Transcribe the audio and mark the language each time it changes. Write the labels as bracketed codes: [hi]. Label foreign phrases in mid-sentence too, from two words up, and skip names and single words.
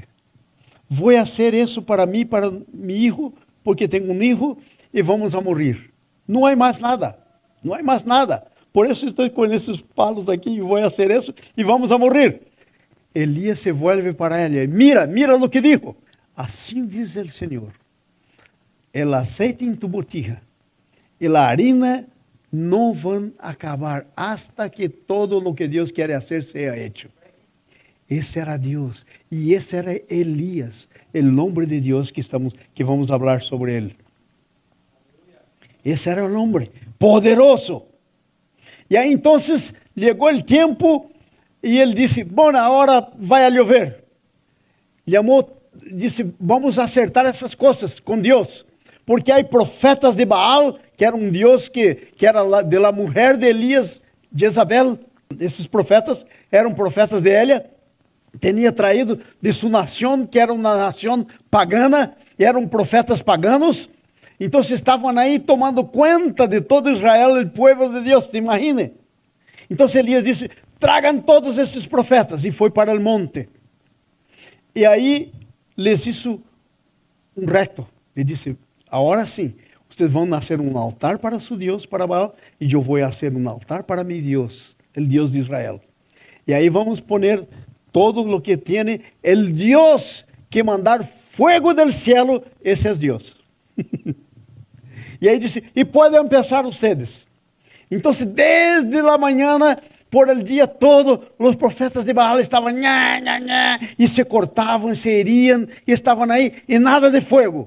[pt] Vou fazer isso para mim, para meu filho, porque tenho um filho e vamos a morrer. Não há mais nada, não há mais nada. Por isso estou com esses palos aqui e vou fazer isso e vamos a morrer. [es] Elias se volve para ela, mira o que dijo. [pt] Assim diz o Senhor. [es] El aceite en tu botija y la harina no van a acabar hasta que todo lo que Dios quiere hacer sea hecho. Ese era Dios y ese era Elías, el nombre de Dios que vamos a hablar sobre él. Ese era el hombre poderoso. Y ahí entonces llegó el tiempo y él dice, bueno, ahora va a llover. [pt] Disse, vamos acertar essas coisas com Deus. Porque há profetas de Baal, que era um Deus que era [es] de la [pt] mulher de Elias, Jezabel. Esses profetas eram profetas de ela. Tinha traído de sua nação, que era uma nação pagana, eram profetas paganos. Então estavam aí tomando conta de todo Israel, o povo de Deus, te imagine. Então Elias disse, tragam todos esses profetas, e foi para o monte. E aí [es] les hizo [pt] um reto. Ele disse, agora sim, vocês vão nascer um altar para seu Deus, para Baal, e eu vou fazer um altar para meu Deus, o Deus de Israel. E aí vamos poner todo o que tem, o Deus que mandar [es] fuego del cielo, [pt] esse é Deus. E aí disse, e podem pensar vocês. Então, desde a manhã, [es] por el [pt] dia todo, os profetas de Baal estavam e se cortavam, se heriam, e estavam aí, e nada de fogo.